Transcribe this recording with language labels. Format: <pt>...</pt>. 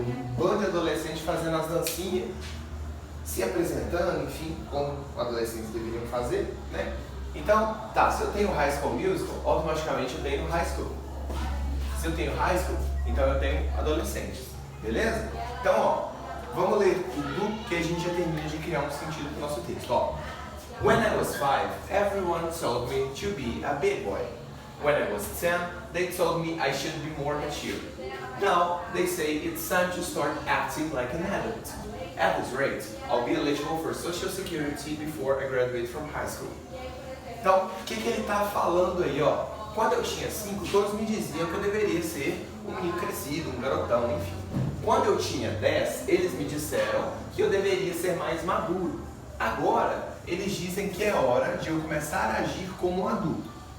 <pt>Um bando de adolescentes fazendo as dancinhas, se apresentando, enfim, como adolescentes deveriam fazer, né? Então, tá, se eu tenho High School Musical, automaticamente eu tenho High School. Se eu tenho High School, então eu tenho adolescentes, beleza? Então, ó, vamos ler tudo que a gente já termina de criar um sentido para o nosso texto, ó.</pt> <en>When I was 5, everyone told me to be a big boy. When I was 10, they told me I should be more mature. Now, they say it's time to start acting like an adult. At this rate, I'll be eligible for Social Security before I graduate from high school.</en> <pt>Então, o que ele está falando aí, ó? Quando eu tinha 5, todos me diziam que eu deveria ser um menino crescido, um garotão, enfim. Quando eu tinha 10, eles me disseram que eu deveria ser mais maduro. Agora, eles dizem que é hora de eu começar a agir como um adulto.</pt>